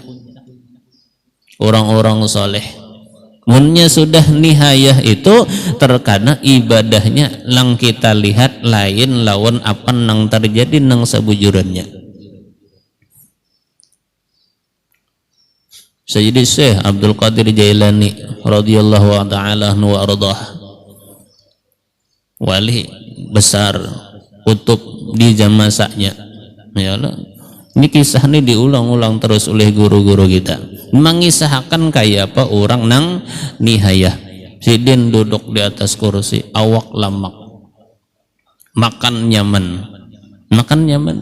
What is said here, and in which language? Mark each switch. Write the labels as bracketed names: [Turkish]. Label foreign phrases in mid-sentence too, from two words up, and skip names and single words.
[Banjar] Orang-orang soleh munnya sudah nihayah itu terkadang ibadahnya lang kita lihat lain lawan apa nang terjadi nang sabujurannya. Sayyidi Syekh Abdul Qadir Jailani [Arabic] رضي الله تعالى عنه وأرضاه, [Banjar] wali besar kutub di masanya, [Arabic] يا الله. [Banjar] Ini kisah ini diulang-ulang terus oleh guru-guru kita, mengisahkan kayak apa orang nang nihayah. Sidin duduk di atas kursi, awak lamak, makan nyaman, makan nyaman.